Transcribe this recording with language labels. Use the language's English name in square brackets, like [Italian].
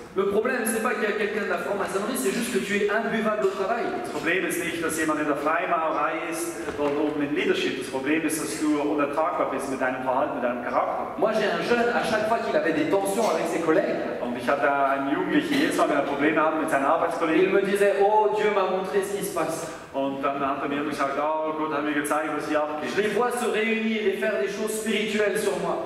[French] Le problème, c'est pas qu'il y a quelqu'un de la franc-maçonnerie, c'est juste que tu es imbuvable au travail. [German] Das Problem ist nicht, dass jemand in der Freimaurerei ist, dort oben im Leadership. Das Problem ist, dass du unertragbar bist mit deinem Verhalten, mit deinem Charakter. [French] Moi, j'ai un jeune, à chaque fois qu'il avait des tensions avec ses collègues, [German] Und ich hatte einen Jugendlichen, jedes Mal, wenn er Probleme hatte mit seinen [French] il [German] Arbeitskollegen. [French] me disait, oh, Dieu m'a montré ce qui se passe. [German] Und dann hat er mir gesagt, oh Gott hat mir gezeigt, was hier abgeht. [French] Je les vois se réunir et faire des choses spirituelles sur moi.